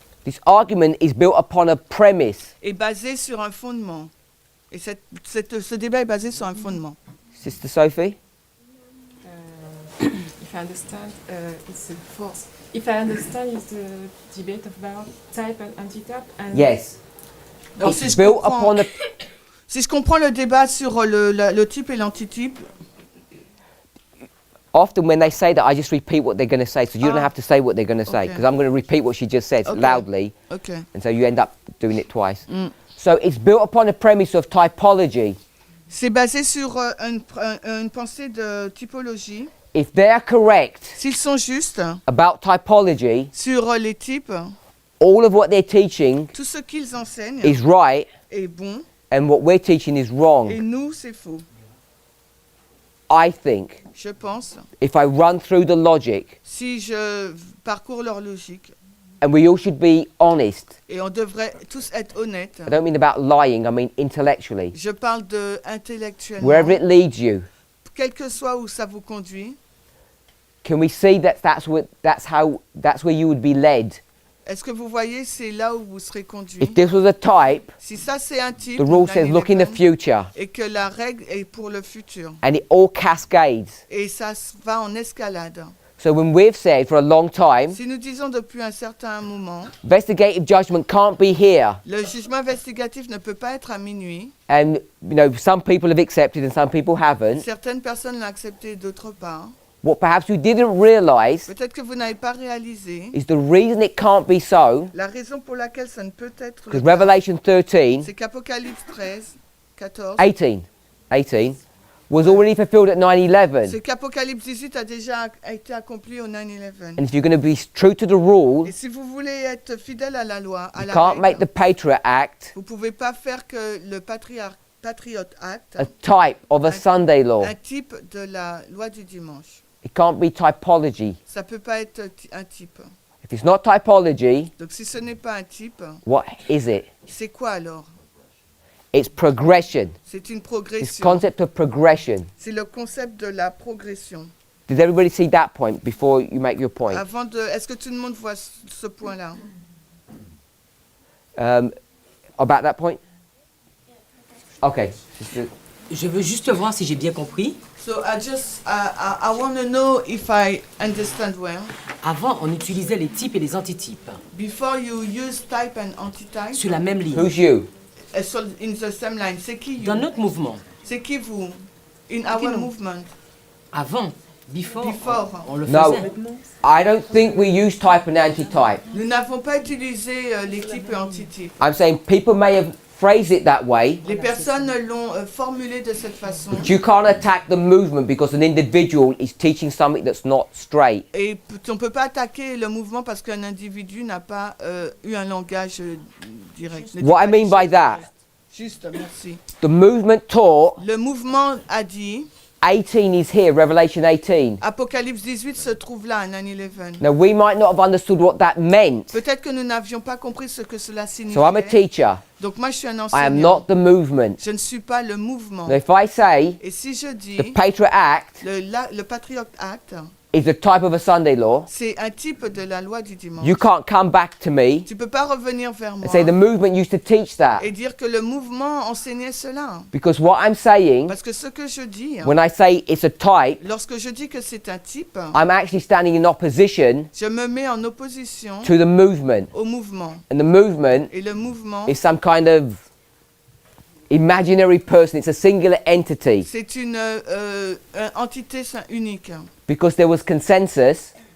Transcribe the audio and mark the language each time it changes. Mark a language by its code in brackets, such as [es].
[en] This argument is built upon a premise. [fr] et basé sur un fondement. Et ce débat est basé sur un fondement. [en] Sister Sophie? If I understand, it's a force. If I understand, it's the debate about type and anti-type. And Yes. [fr] Alors, [en] It's built upon a... [fr] si je comprends le débat sur le type et l'antitype, [en] Often when they say that, I just repeat what they're going to say, so you don't have to say what they're going to say, Okay. because I'm going to repeat what she just said loudly, okay. and so you end up doing it twice. Mm. So it's built upon a premise of typology. [fr] C'est basé sur une pensée de typologie. [en] If they're correct [fr] S'ils sont justes [en] about typology, [fr] sur les types, [en] all of what they're teaching [fr] tout ce qu'ils enseignent [en] is right, [fr] est bon, [en] and what we're teaching is [fr] et [en] wrong. [fr] nous, c'est faux. [en] I think [fr] Je pense, [en] if I run through the logic, [fr] si je parcours leur logique, [en] and we all should be honest. [fr] et on devrait tous être honnêtes, [en] I don't mean about lying, I mean intellectually. [fr] je parle de intellectuellement, [en] Wherever it leads you, [fr] quel que soit où ça vous conduit, [en] can we see that that's where you would be led? [fr] est-ce que vous voyez, c'est là où vous serez conduit? [en] If this was a type, [fr] Si ça c'est un type, [en] the rule says look in the 9/11, future, [fr] et que la règle est pour le futur, [en] and it all cascades. [fr] et ça va en escalade. [en] So when we've said for a long time, [fr] Si nous disons depuis un certain moment, [en] investigative judgment can't be here, [fr] le jugement investigatif ne peut pas être à minuit, [en] and some people have accepted and some people haven't, [fr] certaines personnes l'ont accepté, d'autres pas, [en] what perhaps you didn't realize [fr] peut-être que vous n'avez pas réalisé, [en] is the reason it can't be so, [fr] la raison pour laquelle ça ne peut être [en] because [fr] le cas, [en] Revelation 13, [fr] c'est qu'Apocalypse 13, 14, [en] 18 was already fulfilled at 9/11. [fr] c'est qu'Apocalypse 18 a déjà été accompli au 9/11. [en] And if you're going to be true to the rule, [fr] Et si vous voulez être fidèle à la loi, à [en] you [fr] la [en] can't make [fr] règle, [en] the Patriot Act [fr] vous ne pouvez pas faire que le Patriot Act, [en] a type of a Sunday law. [fr] un type de la loi du dimanche. [en] It can't be typology. [fr] Ça ne peut pas être un type. [en] If it's not typology, [fr] Donc si ce n'est pas un type, [en] what is it? [fr] c'est quoi alors? [en] It's progression. [fr] C'est une [en] This [fr] progression. [en] concept of progression. [fr] C'est le concept de la progression. [en] Did everybody see that point before you make your point? [fr] Avant de, est-ce que tout le monde voit ce point-là? [en] About that point? Okay. [fr] Je veux juste voir si j'ai bien compris. [en] So I want to know if I understand well. [fr] Avant, on utilisait les types et les antitypes [en] Before you use type and antitype. [fr] sur la même ligne. [en] Who's you? So in the same line. [fr] C'est qui [en] you? [fr] Dans notre mouvement. C'est qui vous? [en] In our movement. [fr] Avant, [en] before. [fr] On le [en] No, [fr] faisait. [en] I don't think we use type and antitype. [fr] Nous n'avons pas utilisé les types et antitypes. [en] I'm saying people may have phrased it that way, [fr] Les personnes l'ont formulé de cette façon. [en] but you can't attack the movement because an individual is teaching something that's not straight. [fr] Et on ne peut pas attaquer le mouvement parce qu'un individu n'a pas eu un langage direct. [en] What I mean by that, [fr] Juste, merci. [en] the movement taught [fr] Le mouvement a dit, [en] 18 is here, Revelation 18. [fr] Apocalypse 18 se trouve là, à 9/11. [en] Now we might not have understood what that meant. [fr] Peut-être que nous n'avions pas compris ce que cela signifiait. [en] So I'm a teacher. [fr] Donc moi je suis un [en] I am [fr] enseignant. [en] not the movement. [fr] Je ne suis pas le mouvement. [en] Now if I say [fr] Et si je dis, [en] the Patriot Act [fr] le Patriot Act, [en] is a type of a Sunday law, [fr] c'est un type de la loi du dimanche. [en] you can't come back to me [fr] Tu ne peux pas revenir vers moi [en] and say the movement used to teach that. [fr] et dire que le mouvement enseignait cela. [en] Because what I'm saying, [fr] Parce que ce que je dis, [en] when I say it's a type, [fr] lorsque je dis que c'est un type, [en] I'm actually standing in opposition [fr] je me mets en opposition [en] to the movement. [fr] au mouvement. [en] And the movement [fr] Et le mouvement, [en] is some kind of imaginary person. It's a singular entity. [fr] c'est une entité unique. [en] Because there was consensus